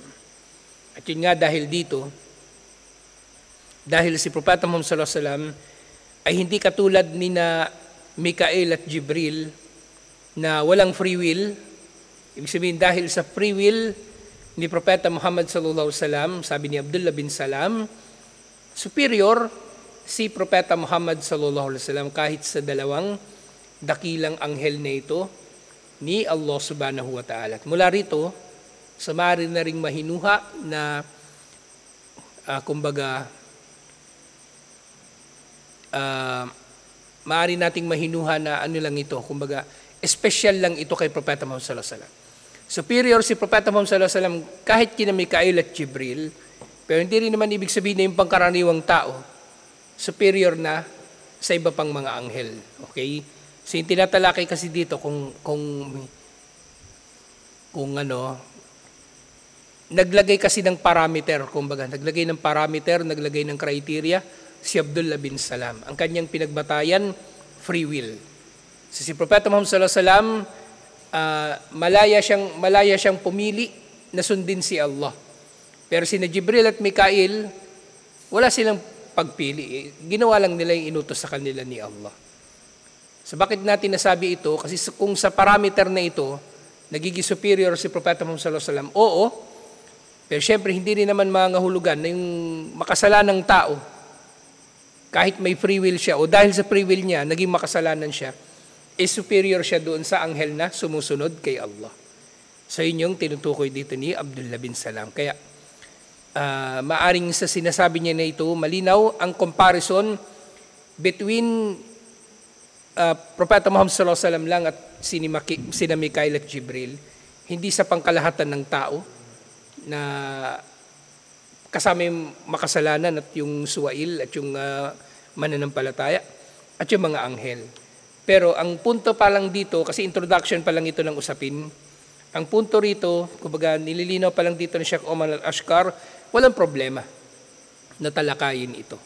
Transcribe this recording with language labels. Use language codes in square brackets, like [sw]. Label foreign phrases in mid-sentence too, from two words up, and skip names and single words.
[tl] At yun nga dahil dito, dahil si Propeta Muhammad [ar] sallallahu alaihi wasallam [tl] ay hindi katulad ni na Mikael at Jibril na walang [en] free will. [tl] Ibig sabihin, dahil sa [en] free will [tl] ni Propeta Muhammad [ar] sallallahu alaihi wasallam, [tl] sabi ni Abdullah bin Salam, superior si Propeta Muhammad [ar] sallallahu alaihi wasallam [tl] kahit sa dalawang dakilang anghel na ito ni Allah [ar] subhanahu wa ta'ala. [tl] At mula rito, sumari na ring mahinuha na maaari nating mahinuha na ano lang ito, kumbaga, special lang ito kay Propeta Muhammad [ar] sallallahu alaihi wasallam. [tl] Superior si Propeta Muhammad [ar] sallallahu alaihi wasallam [tl] kahit kina Mikael at Jibril, pero hindi rin naman ibig sabihin na yung pangkaraniwang tao, superior na sa iba pang mga anghel. Okay? So yung tinatalakay kasi dito kung naglagay kasi ng parameter, kumbaga, naglagay ng criteria, si Abdullah bin Salam. Ang kanyang pinagbatayan, [en] free will. [tl] So, si Propeta Muhammad [ar] sallallahu alaihi wasallam, [tl] malaya siyang pumili na sundin si Allah. Pero sina Jibril at Mikail, wala silang pagpili. Ginawa lang nila yung inutos sa kanila ni Allah. So bakit natin nasabi ito? Kasi kung sa parameter na ito, nagiging superior si Propeta Muhammad [ar] sallallahu alaihi wasallam, [tl] oo, pero syempre hindi rin naman mangahulugan na yung makasalanang tao, kahit may [en] free will [tl] siya, o dahil sa [en] free will [tl] niya, naging makasalanan siya, superior siya doon sa anghel na sumusunod kay Allah. So yun yung tinutukoy dito ni Abdullah bin Salam. Kaya maaring sa sinasabi niya na ito, malinaw ang [en] comparison between [tl] Propeta Muhammad [ar] sallallahu alaihi wasallam [tl] lang at sina Mikael at Jibril, hindi sa pangkalahatan ng tao na kasama yung makasalanan at yung suwail at yung mananampalataya at yung mga anghel. Pero ang punto pa lang dito, kasi introduction pa lang ito ng usapin, ang punto rito, kumbaga nililinaw pa lang dito ni Sheikh Omar Al-Ashkar, walang problema na talakayin ito.